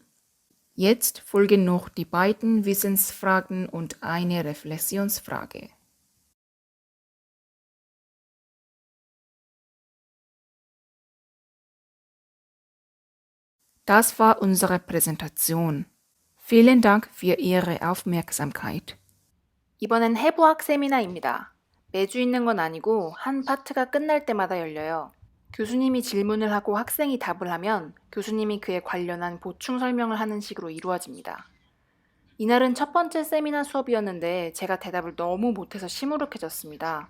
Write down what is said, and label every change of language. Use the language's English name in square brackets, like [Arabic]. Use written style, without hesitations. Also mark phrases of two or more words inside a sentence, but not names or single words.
[German] Jetzt folgen noch die beiden Wissensfragen und eine Reflexionsfrage. Das war unsere Präsentation. Vielen Dank für Ihre Aufmerksamkeit. [Korean] 이번엔 해부학 세미나입니다. 매주 있는 건 아니고 한 파트가 끝날 때마다 열려요. 교수님이 질문을 하고 학생이 답을 하면 교수님이 그에 관련한 보충 설명을 하는 식으로 이루어집니다. 이날은 첫 번째 세미나 수업이었는데 제가 대답을 너무 못해서 시무룩해졌습니다.